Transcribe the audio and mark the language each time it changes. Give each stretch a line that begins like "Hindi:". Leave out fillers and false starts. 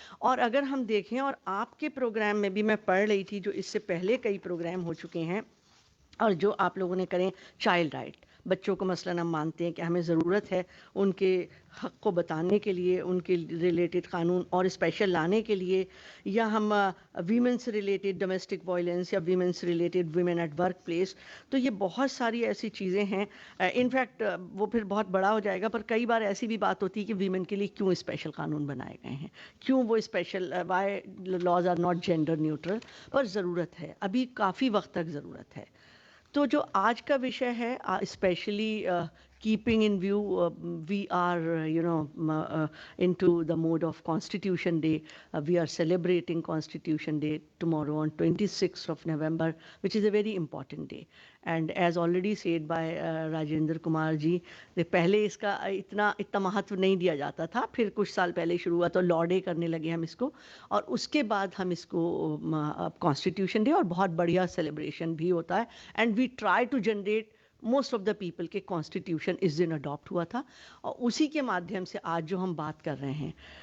Hindi: और अगर हम देखें, और आपके प्रोग्राम में भी मैं पढ़ रही थी, जो इससे पहले कई प्रोग्राम हो चुके हैं और जो आप लोगों ने करें, चाइल्ड राइट, बच्चों को मसलन हम मानते हैं कि हमें ज़रूरत है उनके हक़ को बताने के लिए, उनके रिलेटेड कानून और स्पेशल लाने के लिए, या हम वीमेन से रिलेटेड डोमेस्टिक वायलेंस या वीमेन से related women at work place. तो ये बहुत सारी ऐसी चीज़ें हैं। इनफैक्ट वो फिर बहुत बड़ा हो जाएगा, पर कई बार ऐसी भी बात होती है कि वीमेन के लिए क्यों स्पेशल कानून बनाए गए हैं, क्यों वो special,
English: Why laws are not gender neutral.
Hindi: पर ज़रूरत है, अभी काफ़ी वक्त तक ज़रूरत है। तो जो आज का विषय है,
English: Specially keeping in view, we are, into the mode of Constitution Day. We are celebrating Constitution Day tomorrow on 26th of November, which is a very important day. And as already said by Rajendra Kumar ji,
Hindi: पहले इसका इतना महत्व नहीं दिया जाता था, फिर कुछ साल पहले शुरू हुआ तो लॉ डे करने लगे हम इसको, और उसके बाद हम इसको कॉन्स्टिट्यूशन डे, और बहुत बढ़िया सेलिब्रेशन भी होता है।
English: and we try to generate most of the people
Hindi: के कॉन्स्टिट्यूशन इस दिन अडॉप्ट हुआ था, और उसी के माध्यम से आज जो हम बात कर रहे हैं।